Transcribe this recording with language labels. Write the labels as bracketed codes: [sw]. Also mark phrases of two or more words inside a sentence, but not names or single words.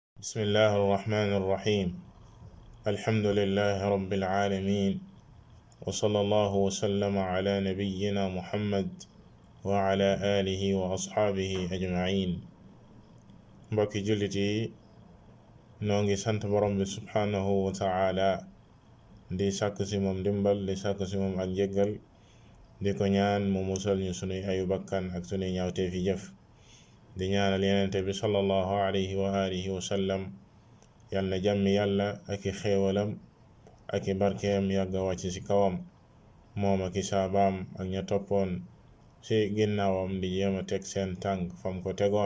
[ar] بسم الله الرحمن الرحيم. الحمد لله رب العالمين، وصلى الله وسلم على نبينا محمد وعلى آله وأصحابه أجمعين. [wo] mbokki jullit yi noo ngi sant borom bi [ar] سبحانه وتعالى [wo] di sàkk si moom dimbal, di sàkk si moom ak njëggal, di ko ñaan mu musal ñu sunuy ayu bakkan ak sunuy ñaawtee fi jëf. di ñaanal yenente bi [ar] صلى الله عليه وعلى آله وسلم [wo] yal na jàmmi yàlla ak i xéewalam ak i barkeem yàgga wàcc ci kawam, moom ak i saabaam ak ña toppoon ci ginnaawam di jéema teg seen tànk fam ko tegoon.